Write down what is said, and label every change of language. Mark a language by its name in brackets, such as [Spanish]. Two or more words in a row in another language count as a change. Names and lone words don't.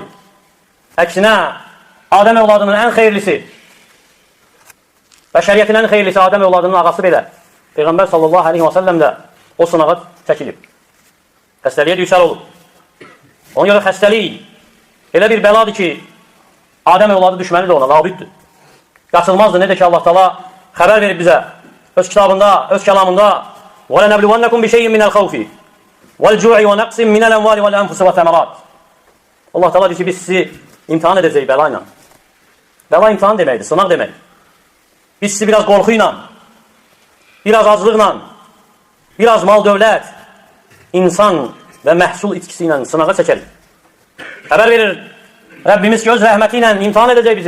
[Azerbaijani] Əksinə, Adəm övladının ən xeyirlisi, bəşəriyyətin ən xeyirlisi Adəm övladının ağası belə, Peyğəmbər [Arabic] صلى الله عليه وسلم [Azerbaijani] də o sınağa çəkilib. Xəstəliyə düçar olub. Ona görə xəstəlik elə bir bəladır ki, Adəm övladı düşməlidir ona, labiddir. Qaçılmazdır, necə ki Allah Taala xəbər verib bizə, öz kitabında, öz kəlamında [Arabic] وَلَنَبْلُوَنَّكُمْ بِشَيْءٍ مِنَ الْخَوْفِ وَالْجُوعِ وَنَقْصٍ مِنَ الْأَمْوَالِ وَالْأَنْفُسِ وَالثَّمَرَاتِ [Azerbaijani] Allah Taala deyir ki, biz sizi imtihan edəcəyik bəla ilə. Bəla imtihan deməkdir, sınaq demək. Biz sizi biraz qorxu ilə, biraz azlıqla, biraz mal dövlət, insan və məhsul itkisi ilə sınağa çəkərik. Xəbər verir Rəbbimiz ki, öz rəhməti ilə imtihan edəcək bizi.